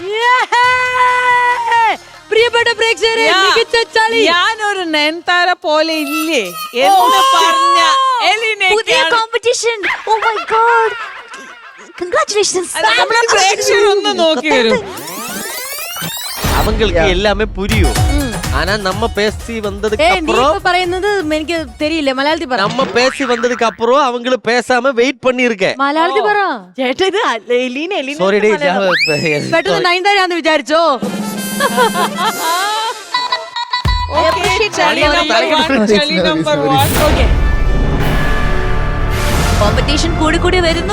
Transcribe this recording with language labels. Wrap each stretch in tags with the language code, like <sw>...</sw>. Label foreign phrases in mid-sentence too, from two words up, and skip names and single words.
<ml>പ്രിയപ്പെട്ട പ്രേക്ഷകരെ, മികച്ച ചളി. ഞാനൊരു നയൻതാര പോലെ ഇല്ലേ എന്ന് പറഞ്ഞ</ml> <en>competition. oh my god, congratulations.</en> <ml>നമ്മളെ പ്രേക്ഷകർ ഒന്ന് നോക്കി വരും.</ml> <ta>அவங்களுக்கு எல்லாமே புரியுமோ. ஆனா நம்ம பேசி வந்ததுக்கு அப்புறம்</ta> <ml>പറയുന്നത് എനിക്ക് தெரியல. മലയാളത്തിൽ പറ.</ml> <ta>நம்ம பேசி வந்ததுக்கு அப்புறம் அவங்கள பேசாம வெயிட் பண்ணி இருக்கேன்.</ta> <ml>മലയാളത്തിൽ പറ. ചേട്ടാ ഇത് എലീന സോറി ഡേ. പെട്ടെന്ന് നയൻതാരാന്ന് വിചാരിച്ചോ? കോമ്പറ്റീഷൻ കൂടി വരുന്നു.</ml>